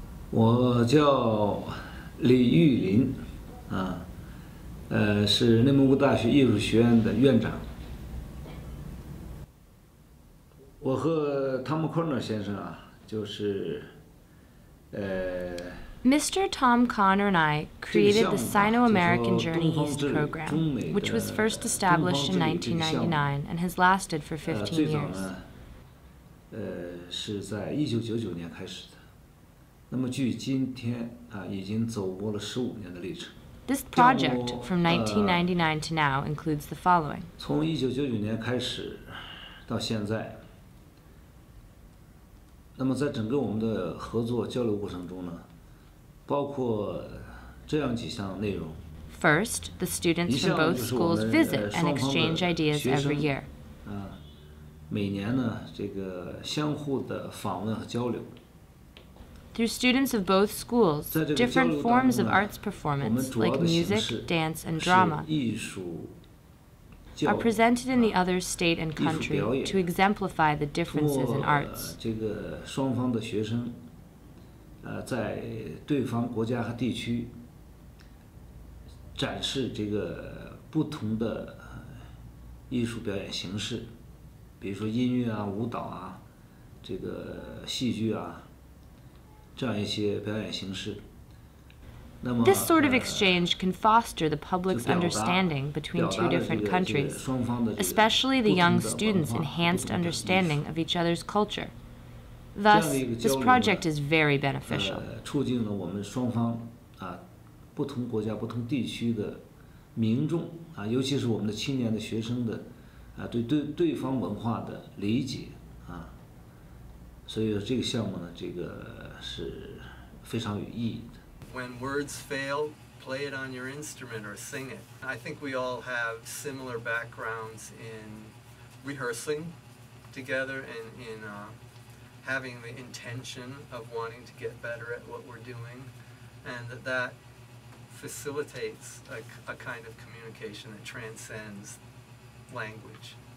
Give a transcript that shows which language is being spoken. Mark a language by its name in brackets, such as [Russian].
[Chinese] 我叫李玉林，是内蒙古大学艺术学院的院长。我和汤姆·科尔先生就是， [English] Mr. Tom Connor and I created the Sino-American Journey East program, which was first established in 1999 and has lasted for 15 years. [Chinese] 是在1999年开始的。那么距今天已经走过了15年的历程。 [English] This project from 1999 to now includes the following. [Chinese] 从1999年开始到现在，那么在整个我们的合作交流过程中呢，包括这样几项内容。 [English] First, the students from both schools visit and exchange ideas every year. [Chinese] 每年呢，这个相互的访问和交流。 [English] Through students of both schools, different forms of arts performance, like music, dance, and drama, are presented in the other state and country to exemplify the differences in arts. [Chinese] 这个双方的学生，在对方国家和地区展示这个不同的艺术表演形式，比如说音乐舞蹈这个戏剧这样一些表演形式。 [English] This sort of exchange can foster the public's understanding between two different countries, especially the young students' enhanced understanding of each other's culture. Thus, this project is very beneficial. [Chinese] 促进了我们双方不同国家、不同地区的民众尤其是我们的青年的学生的对对方文化的理解所以这个项目呢，这个是非常有意义的。 [English] When words fail, play it on your instrument or sing it. I think we all have similar backgrounds in rehearsing together and in having the intention of wanting to get better at what we're doing, and that facilitates a kind of communication that transcends language.